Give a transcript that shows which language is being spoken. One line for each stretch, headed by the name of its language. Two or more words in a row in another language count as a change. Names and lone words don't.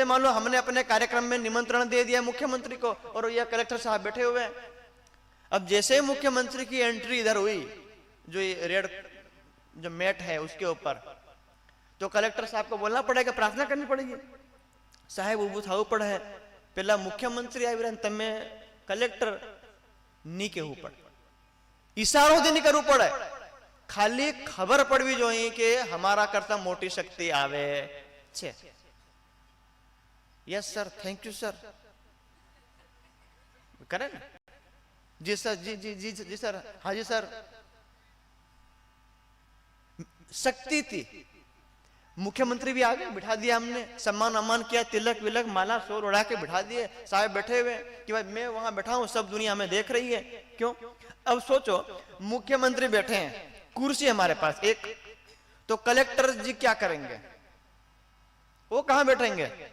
Hindi: मान लो हमने अपने कार्यक्रम में निमंत्रण दे दिया मुख्यमंत्री को और यह कलेक्टर साहब बैठे हुए हैं अब जैसे मुख्यमंत्री की एंट्री इधर हुई जो ये रेड जो मैट है उसके ऊपर तो कलेक्टर साहब को बोलना पड़ेगा प्रार्थना करनी पड़ेगी
Gujarati: સાહેબ ઊભું થવું પડે પહેલા મુખ્યમંત્રી આવી તમે કલેક્ટર ની કહું પડે ઇશારો નહીં કરવું પડે ખાલી ખબર પડવી જોઈએ કે અમારા કરતા મોટી શક્તિ આવે છે
English: yes sir thank you sir
Hindi: करे ना जी सर जी जी जी जी सर हाँ जी सर शक्ति थी मुख्यमंत्री भी आ गए बिठा दिया हमने सम्मान अम्मान किया तिलक विलक माला शोर उड़ा के बिठा दिए साहब बैठे हुए कि भाई मैं वहां बैठा हूं सब दुनिया हमें देख रही है क्यों अब सोचो मुख्यमंत्री बैठे हैं कुर्सी हमारे पास एक तो कलेक्टर जी क्या करेंगे वो कहां बैठेंगे